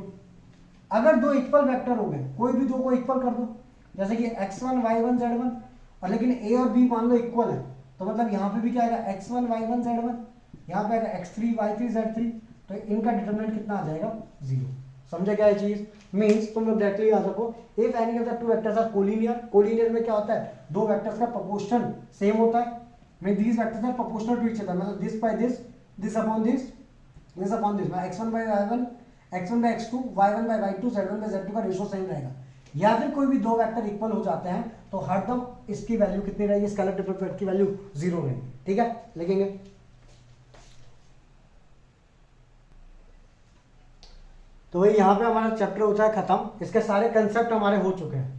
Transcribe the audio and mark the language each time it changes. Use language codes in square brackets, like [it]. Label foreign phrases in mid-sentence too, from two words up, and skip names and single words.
[hi] अगर दो [en] equal vector [hi] हो गए, कोई भी दो को इक्वल कर दो, जैसे कि x1 y1 z1, और लेकिन a और b मान लो इक्वल है, तो मतलब यहाँ पे भी क्या आएगा x1 y1 z1, यहाँ पे आएगा x3 y3 z3, तो इनका डिटरमिनेंट कितना आ जाएगा 0। समझे क्या ये चीज, मींस तुम लोग डायरेक्टली याद रखो, [en] if any of the two vectors are collinear, [hi] कोलिनियर में क्या होता है, दो वेक्टर्स का [en] proportion same [hi] होता है, [en] mean these vectors are proportional to each other, [hi] मतलब [en] this by this, this upon this, this upon this, [hi] मतलब x1 by y1, x1 by x2, y1 by y2, z1 by z2 का [en] ratio same [hi] रहेगा। या फिर कोई भी दो [en] vector equal [hi] हो जाते हैं तो हरदम इसकी वैल्यू कितनी रहेगी, [en] scalar product [hi] की वैल्यू 0 रहेगी। ठीक है, लिखेंगे। तो वही यहाँ पे हमारा चैप्टर होता है खत्म, इसके सारे कंसेप्ट हमारे हो चुके हैं।